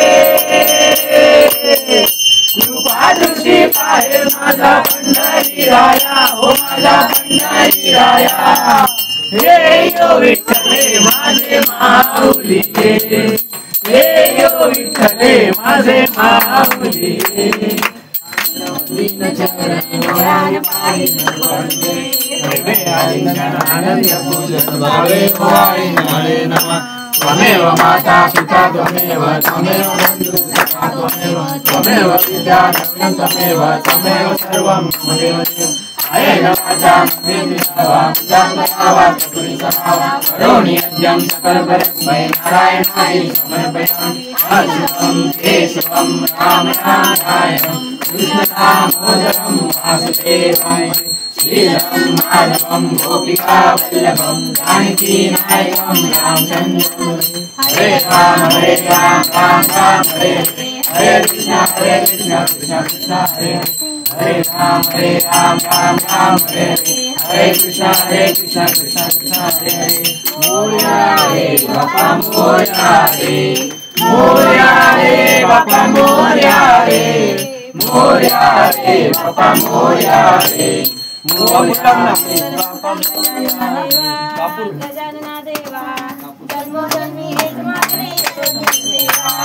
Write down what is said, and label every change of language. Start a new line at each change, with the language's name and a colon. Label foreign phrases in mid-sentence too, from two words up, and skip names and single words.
Marathi: कृपा दृष्टी पाहे माझा पंढरी राया हो माझा पंढरी राया हे ओ विठ्ठले माझे माऊली हे ओ विठ्ठले माझे माऊली
Sanskrit: दीन चरण पाहि आनंद पूजन भावे भावे नमः नमः त्वमेव माता पिता त्वमेव त्वमेव बन्धु सखा त्वमेव विद्या रत्नं त्वमेव सर्वं ममेव अयेन वाचा करोमि यज्ञं सकलपरस्मै नारायणाय समर्पयामि अच्युतं केशवं रामनारायणं कृष्णदामोदरं वासुदेवं श्रीधरं माधवं गोपिकावल्लभं जानकीनायकं रामचन्द्रं हरे राम राम राम हरे हरे कृष्ण कृष्ण कृष्ण हरे हरे राम राम राम हरे हरे कृष्ण कृष्ण कृष्ण हरे हरे
Marathi: मोया रे बाबा मोया रे मोरया रे बाप्पा मोरया रे, मोरया रे बाप्पा मोरया रे, मोरया रे बाप्पा मोरया रे, गजानना देवा जन्मोजन्मी हेच मागणे तुझी सेवा.